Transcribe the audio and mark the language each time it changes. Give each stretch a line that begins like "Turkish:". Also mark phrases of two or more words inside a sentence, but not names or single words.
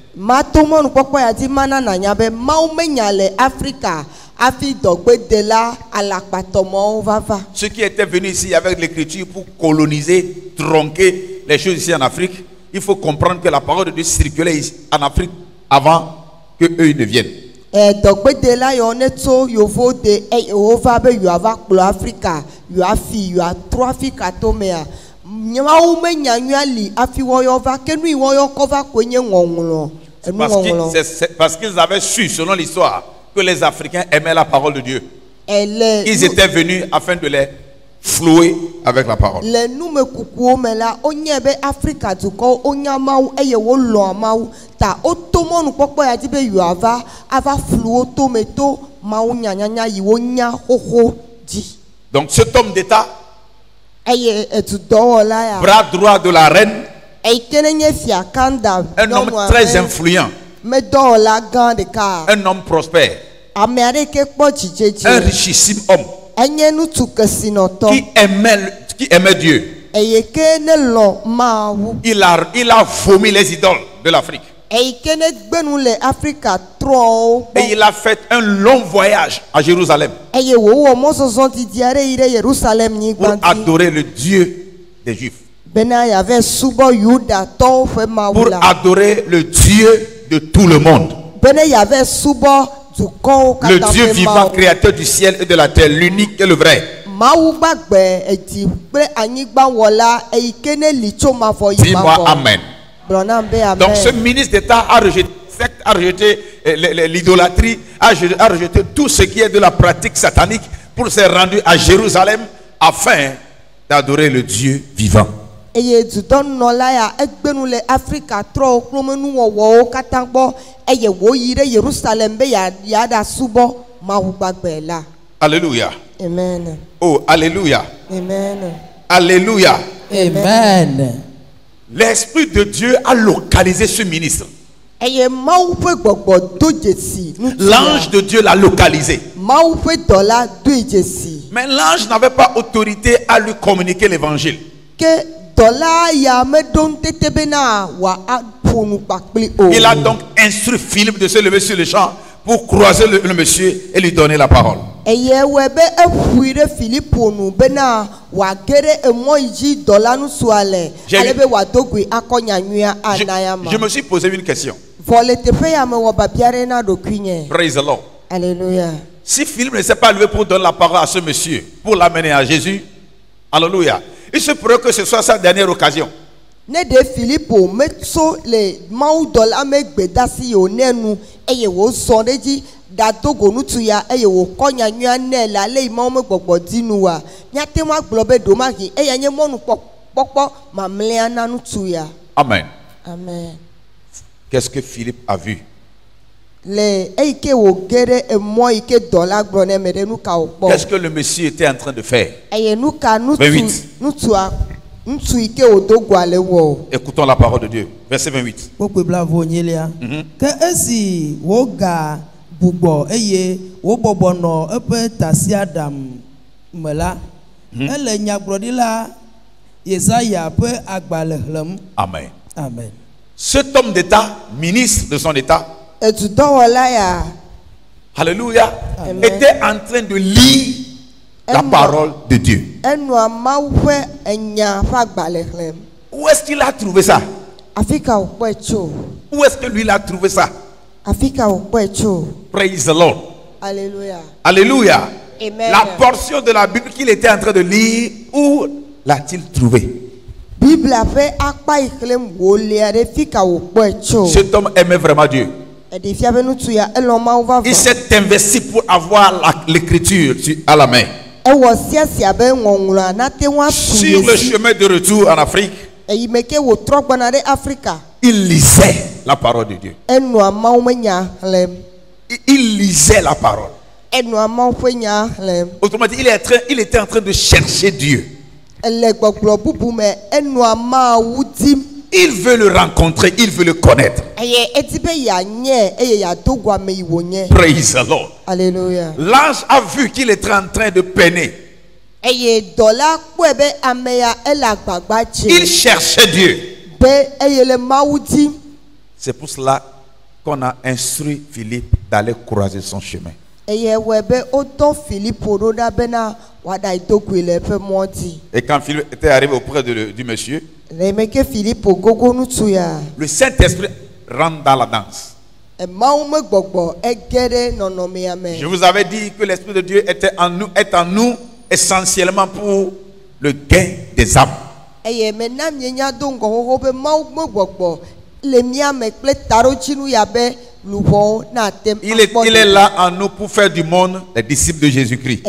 French: Ceux qui étaient venus ici avec l'écriture pour coloniser, tronquer les choses ici en Afrique, il faut comprendre que la parole de Dieu circulait ici en Afrique avant qu'eux ne viennent.
Ewe: dɔgbede la yɔ ne tso yovo de wova be yoava kplɔ Afrika yoafi yoatrɔ Afrika to mea nyawo me nyanyua li afi wɔyɔ va ke nu yi wɔyɔ kɔ va koe nye ŋɔŋlɔ enu ŋɔŋlɔ.
French: C'est parce qu'ils avaient su, selon l'histoire, que les Africains aimaient la parole de Dieu. Ils étaient venus afin de les flouer avec la parole.
Ewe: Le nume kukuo me la onye be Afrika dukɔ onya mawu eye wo lɔ mawu ta o to mɔnu kpɔkpɔ ya di be yoava ava fluo to me to mawu nyanyanya yi wo nya xoxo di.
French: Donc cet homme d'État,
Ewe: eye edudɔwɔla ya.
French: bras droit de la reine,
Ewe: eyi kene nye fia kanda.
French: un homme très influent,
Ewe: me dɔwɔla gã ɖeka.
French: un homme prospère,
Ewe: ame aɖe ke kpɔ dzidzedzi.
French: un richissime homme
Ewe: enye ŋutsu kesinɔtɔ.
French: qui aimait Dieu.
Ewe: eye ke ne lɔ mawu.
French: Il a vomi les idoles de l'Afrique.
Ewe: eye ke ne gbenu le Afrika trɔwo.
French: Et il a fait un long voyage à Jérusalem
Ewe: eye wòwɔ mɔzɔzɔ didi aɖe yi ɖe Yerusalem
French: pour
Ewe: nyigba dzi.
French: adorer le Dieu des Juifs,
Ewe: bena yave subɔ Yudatɔwo ƒe mawu
French: pour
Ewe: la.
French: adorer le Dieu de tout le monde,
Ewe: bena yave subɔ dukɔwo
French: le
Ewe: katã
French: Dieu
Ewe: ƒe
French: vivant,
Ewe: mawu.
French: créateur du ciel et de la terre, l'unique et le vrai.
Ewe: Mawu gbagbe edi kple anyigba wɔla eyi ke ne li tso mavɔ yi
French: Dis-moi
Ewe: mavɔ. Amen. Gblɔna be amen.
French: Donc ce ministre d'État a rejeté l'idolâtrie, a rejeté tout ce qui est de la pratique satanique pour se rendre à Jérusalem afin d'adorer le Dieu vivant.
Ewe: eye dudɔnunɔla ya egbenu le Afrika trɔwo klomenuwɔwɔwo katã gbɔ eye woyi ɖe Yerusalem be yaɖa subɔ Mawu gbagbe la.
French: Alléluia. Amen. Oh, alléluia. Amen. Alléluia. Amen. L'Esprit de Dieu a localisé ce ministre.
Ewe: eye Mawu ƒe gbɔgbɔ do dzesi.
French: L'ange de Dieu l'a localisé.
Ewe: Mawu ƒe dɔla doe dzesi.
French: Mais l'ange n'avait pas autorité à lui communiquer l'évangile.
Ewe: Ke dɔla ya meɖo ŋutete bena wòaƒo nu kpakpli o.
French: Il a donc instruit Philippe de se lever sur le champ pour croiser le monsieur et lui donner la parole.
Ewe: eye wɔ be eƒui ɖe Filipo nu bena wòage ɖe emɔ yi dzi dɔla nusua le ale be wòado goe akɔ nyanyuia ana ya ma.
French: Je me suis posé une question.
Ewe: Vɔ le teƒe ya me wɔ babia ɖe na ɖokui nye.
English: Praise the Lord.
French: Alléluia. Si Philippe ne s'est pas levé pour donner la parole à ce monsieur, pour l'amener à Jésus, alléluia, il se pourrait que ce soit sa dernière occasion.
Ewe: Ne de Filipo metso le Mawu dɔla me gbedasi o ne nu eye wòzɔ ɖe dzi dado go ŋutsu ya eye wòkɔ nyanyua nɛ le ale yi Mawu me gbɔgbɔ di nu wa míate ŋu agblɔ be ɖomahi eya nye mɔnu kpɔkpɔ mamlɛa na ŋutsu ya. Amen. Amen.
French: Qu'est-ce que Philippe a vu?
Ewe: Le eyi ke wòge ɖe emɔ yi ke dɔla gblɔ ne me ɖe nu ka wòkpɔ.
French: Qu'est-ce que le monsieur était en train de faire?
Ewe: eye nu ka 28. ŋutsu yi ke wòdo goa le wɔ.
French: Écoutons la parole de Dieu. Verset 28.
Ewe: Kpokpe blavo nyelia. Ke esi woga gbugbɔ eye wobɔbɔ nɔ eƒe tasiaɖam me la, ele nyagblɔɖila Yesaya ƒe agbalẽ xlẽm. Amen. Amen.
French: Cet homme d'État, ministre de son État,
Ewe: Edudɔwɔla ya.
French: alléluia, Amen. était en train de lire la parole de Dieu.
Ewe: Enua Mawu ƒe enya ƒe agbalẽ xlẽm.
French: Où est-ce qu'il a trouvé ça?
Ewe: Afi ka wòkpɔe tso.
French: Où est-ce que lui il a trouvé ça?
Ewe: Afi ka wòkpɔe tso.
English: Praise the Lord.
French: Alléluia. Alléluia. Amen. La portion de la Bible qu'il était en train de lire, où l'a-t-il trouvé?
Ewe: Biblia ƒe akpa yi xlẽm wòlia ɖe fi ka wòkpɔe tso.
French: Cet homme aimait vraiment Dieu.
Ewe: Eɖevia be ŋutsu ya elɔ Mawu vavã.
French: Il s'est investi pour avoir l'écriture à la main.
Ewe: Ewɔ siasia be ŋɔŋlɔa nate ŋu atu
French: Sur le chemin de retour en Afrique,
Ewe: eyi me ke wòtrɔ gbɔna ɖe Afrika.
French: il lisait la parole de Dieu.
Ewe: Enua Mawu me nya xlẽm.
French: Il lisait la parole.
Ewe: Enua Mawu ƒe nya xlẽm.
French: Autrement dit, il était en train de chercher Dieu.
Ewe: Le gbɔgblɔ bubu me enua Mawu dim.
French: Il veut le rencontrer, il veut le connaître.
Ewe: Eye edi be yeanyɛ eye yeado goame yi wònye.
English: Praise the Lord.
French: Alléluia. L'ange a vu qu'il était en train de peiner.
Ewe: Eye dɔla kpɔe be ame ya ele agbagba
French: Il
Ewe: dze
French: cherchait Dieu.
Ewe: be eye le Mawu dim.
French: C'est pour cela qu'on a instruit Philippe d'aller croiser son chemin.
Ewe: Eye wɔe be wodɔ Filipo ɖo ɖa bena wòaɖa do goe le eƒe mɔ dzi.
French: Et quand Philippe était arrivé auprès du monsieur,
Ewe: Le me ke Filipo gogo ŋutsu ya.
French: le Saint-Esprit rentre dans la danse.
Ewe: emawo me gbɔgbɔ ege ɖe nɔnɔmea me.
French: Je vous avais dit que l'Esprit de Dieu est en nous essentiellement pour le gain des âmes.
Ewe: Eye mena mienya do ŋgɔ xoxo be mawu me gbɔgbɔ le mia me kple taɖotsinu ya be luʋɔwo na tem
French: Il est là en nous pour faire du monde les disciples de Jésus-Christ.